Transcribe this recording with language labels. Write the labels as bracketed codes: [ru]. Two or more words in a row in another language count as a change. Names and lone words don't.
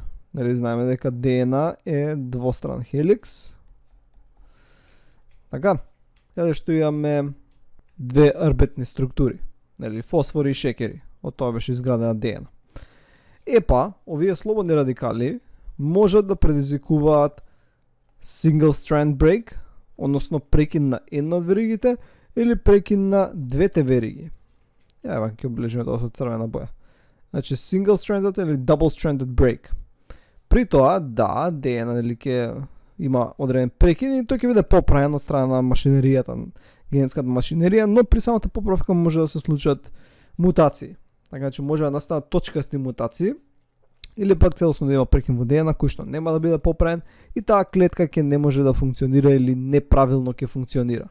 [mk] Нели знаеме дека ДНА е двостран хеликс. Така, каде што имаме две арбитни структури, нели фосфори и шекери. Од тоа беше изградена ДНА. Епа, овие слободни радикали можат да предизвикуваат [en] single strand break, [mk] односно прекин на една од веригите или прекин на двете вериги. Ева ќе облежиме тоа со црвена боја. Значи [en] single stranded [mk] или [en] double stranded break. [mk] При тоа, да, ДНА нели ќе има одреден прекин и тој ќе биде поправен од страна на машинеријата, генетската машинерија, но при самата поправка може да се случат мутации. Така че може да настанат точкасти мутации или пак целосно да има прекин во ДНА кој што нема да биде поправен и таа клетка ќе не може да функционира или неправилно ќе функционира.